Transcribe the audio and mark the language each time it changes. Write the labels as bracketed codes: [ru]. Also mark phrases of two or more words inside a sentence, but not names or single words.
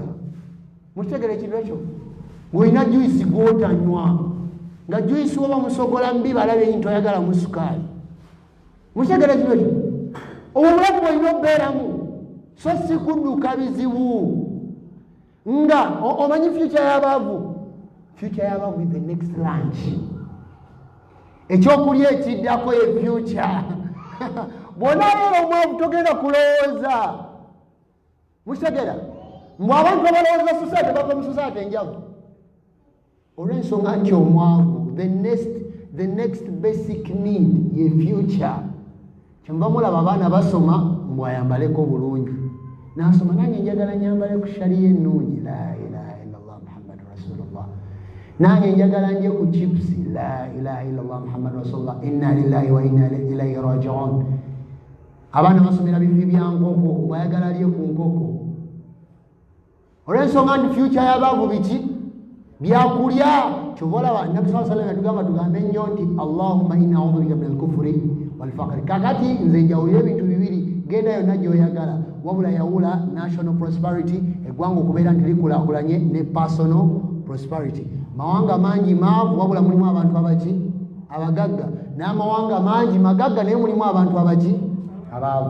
[lg] Mukitegere ekintu ekyo ng'olina juisi gw'otanywa nga juisi oba musogola mbi balabye nti toyagala mu sukaali. Mukitegere ekintu ekyo obulamu bwolina okubeeramu so si kudduka bizibu nga omanyi future y'abaavu [en] is the next lunch. [lg] Ekyokulya ekiddako ye future. Bw'ona leero omwavu togenda kulowooza. Mukitegera mwe abantu abalowooza society bava mu society enjavu olw'ensonga nti omwavu [en] the next basic need [lg] ye future. Kyemuba mulaba abaana basoma mbw ayambaleko bulungi nasoma nange njagala nyambale ku shariya ennungi [ar] لا إله إلا الله محمد رسول الله. [lg] Nange njagala nje ku chips [ar] لا إله إلا الله محمد رسول الله إنا لله وإنا إليه راجعون. [lg] Abaana basomera bifi bya nkoko bwayagala alye ku nkoko olw'ensonga nti future y'abaavu biki byakulya. Kyova olaba nabbi saa sallam yatugamba tugambe nnyo nti [ar] اللهم إني أعوذ بك من الكفر والفقر. [lg] Kakati nze njawulira ebintu bibiri genda yonna gy'oyagala wabula yawula [en] national prosperity [lg] eggwanga okubeera nti likulaakulanye ne [en] personal prosperity. [lg] Mawanga mangi maavu wabula mulimu abantu abaki abagagga n'amawanga mangi magagga naye mulimu abantu abaki abaavu.